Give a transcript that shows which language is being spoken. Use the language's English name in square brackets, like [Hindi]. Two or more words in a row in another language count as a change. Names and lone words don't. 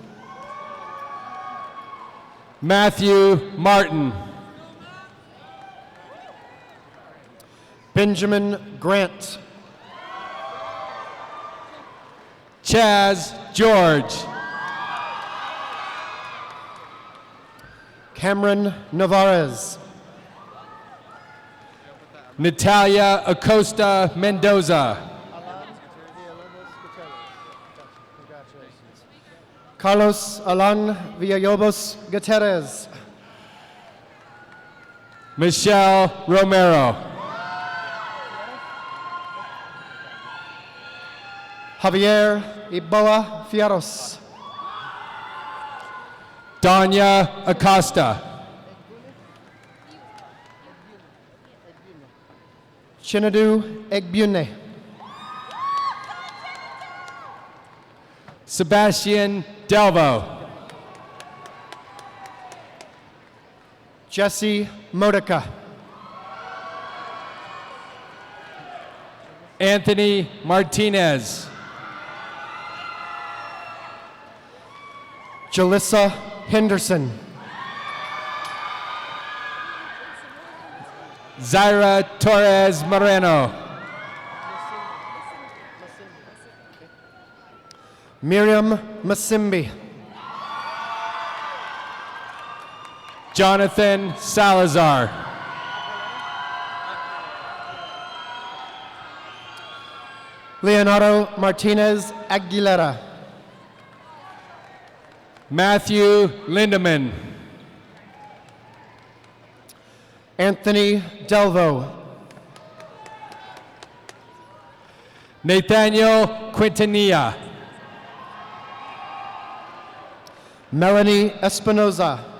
[English] Matthew Martin. Benjamin Grant. Chaz George. Cameron Navarez. Natalia Acosta Mendoza. Carlos Alan Villalobos Gutierrez. Michelle Romero. Javier Iboa Fierros. Danya Acosta. Chinadu Egbune. Sebastian Delvo. Jesse Modica. Anthony Martinez. Jalissa Henderson. Zaira Torres Moreno. Miriam Masimbi. Jonathan Salazar. Leonardo Martinez Aguilera. Matthew Lindeman. Anthony Delvo. Nathaniel Quintanilla. Melanie Espinoza.